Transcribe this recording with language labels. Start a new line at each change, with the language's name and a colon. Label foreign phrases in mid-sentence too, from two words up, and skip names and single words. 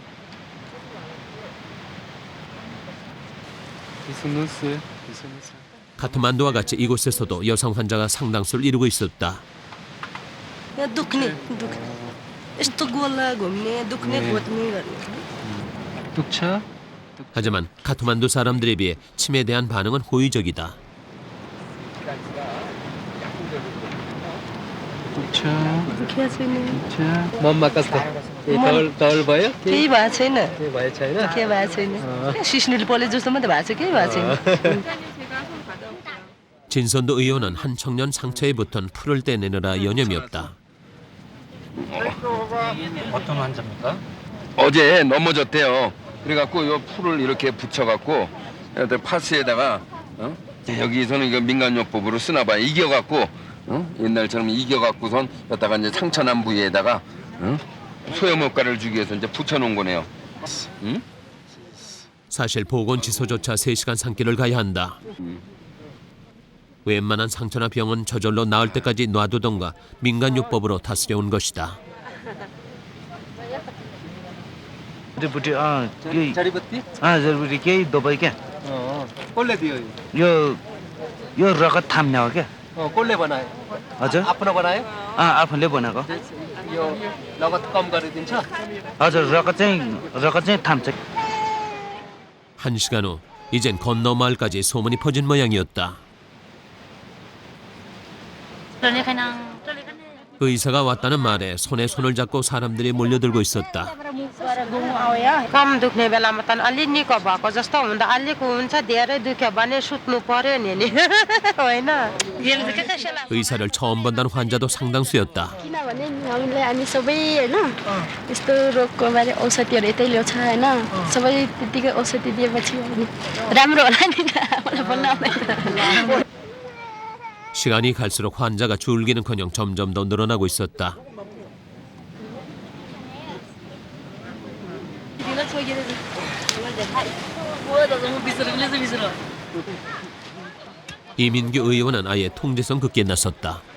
Korean: 카트만두와 같이 이곳에서도 여성 환자가 상당수를 이루고 있었다. 독차? 하지만 카트만두 사람들에 비해 침에 대한 반응은 호의적이다.
Nepali: मम्मा कस्तो तौल भयो केही भएको छैन केही भयो छैन केही भएको छैन सिस्नुले पले जस्तो मात्रै भएको छ केही भएको छैन
Korean: 진선도 의원은 한 청년 상처에 붙은 풀을 떼내느라 여념이 없다. 어떤 환자입니까? 어제 넘어졌대요. 그래갖고 요 풀을 이렇게 붙여갖고 파스에다가 여기서는 이거 민간요법으로 쓰나 봐요. 이겨갖고 옛날처럼 이겨갖고선 여기다가 이제 상처난 부위에다가 소염 효과를 주기 위해서 이제 붙여놓은 거네요. 응? 사실 보건지소조차 3시간 산길을 가야 한다. 웬만한 상처나 병은 저절로 나을 때까지 놔두던가 민간요법으로 다스려온 것이다.
Nepali: जडीबुट्टी जरुरी केही दबाई क्या कसले दियो यो यो रगत थाम्ने हो क्या कसले बनायो हजुर आफ्नो बनायो आफूले बनाएको यो लगत कम गरिदिन्छ हजुर रगत चाहिँ थाम्छ
Korean: 1시간 후 이젠 건너 마을까지 소문이 퍼진 모양이었다. 의사가 왔다는 말에 손에 손을 잡고 사람들이 몰려들고 있었다.
Nepali: कम दुख्ने बेलामा त अलि निको भएको जस्तो हुँदा अलिक हुन्छ धेरै दुख्यो भने सुत्नु पर्यो नि होइन
Korean: 의사를 처음 본다는 환자도 상당수였다.
Nepali: किनभने हामीले हामी सबै होइन यस्तो रोगको बारे औषधिहरू यतै ल्याउँछ होइन सबै त्यतिकै औषधि दिएपछि राम्रो होला नि मलाई भन्न आउँदैन
Korean: 시간이 갈수록 환자가 줄기는커녕 점점 더 늘어나고 있었다. 이민규 의원은 아예 통제성 극기에 나섰다.